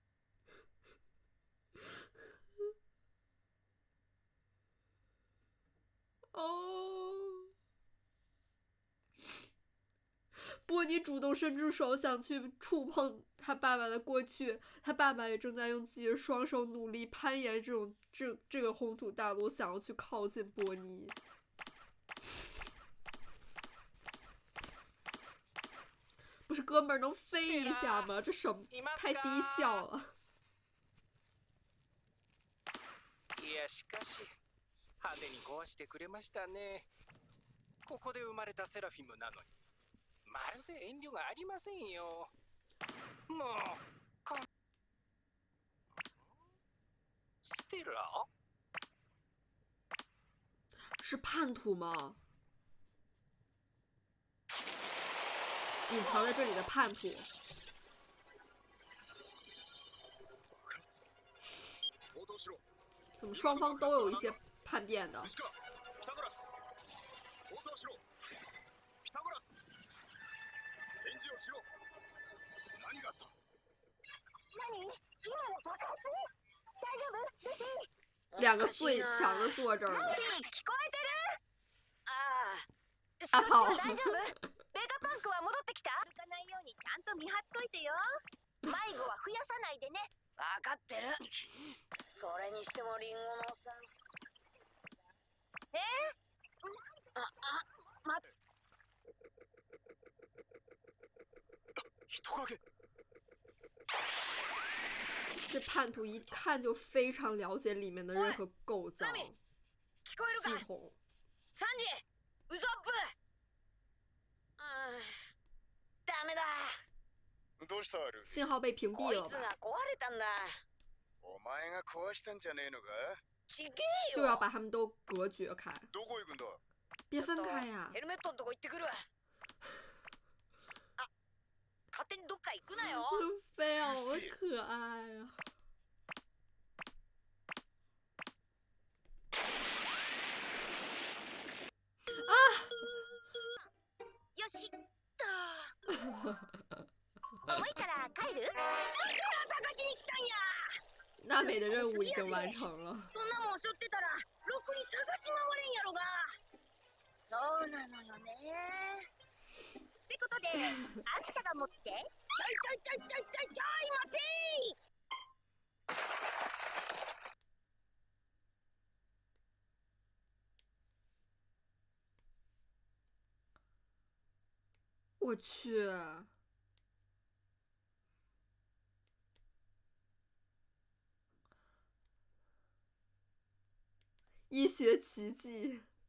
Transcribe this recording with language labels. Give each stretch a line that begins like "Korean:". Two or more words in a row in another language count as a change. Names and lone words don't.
Chinese: 哦，波尼主动伸出手想去触碰他爸爸的过去，他爸爸也正在用自己的双手努力攀岩这个红土大陆，想要去靠近波尼。不是哥们儿能飞一下吗？这什么太低效了。
Japanese: いやしかし派手に壊してくれましたね。ここで生まれたセラフィムなのにまるで遠慮がありませんよ。もうステラ？
Chinese: 是叛徒吗？隐藏在这里的叛徒。怎么双方都有一些叛变的？两个最强的坐这儿了。大炮。
Japanese: ベガパンクは戻ってきた？歩かないようにちゃんと見張っといてよ。迷子は増やさないでね。分かってる。それにしてもリンゴのさ。人影。
Chinese: 这叛徒一看就非常了解里面的任何构造、系统。
Japanese: サンジ、ウソップ。ダメだ。どうしたルフィ？
Chinese: 信号被屏蔽了吧？
Japanese: こいつが壊れたんだ。お前が壊したんじゃねえのか？ちげえ
Chinese: 就
Japanese: よ。
Chinese: 要把他们都隔绝开。
Japanese: どこ行くんだ？
Chinese: 别分开呀！
Japanese: ヘルメットのとこ行ってくる。あ、勝手にどっか行くなよ。
Chinese: 路飞好可爱啊！
Japanese: よしっと。重いから帰る？ステラ探しに来たんや。
Chinese: 娜美的任务已经完成了。
Japanese: そんなもん背負ってたらろくに探し回れんやろが。そうなのよね。ってことで、あんたが持って。ちょい待て
Chinese: 我去，医学奇迹。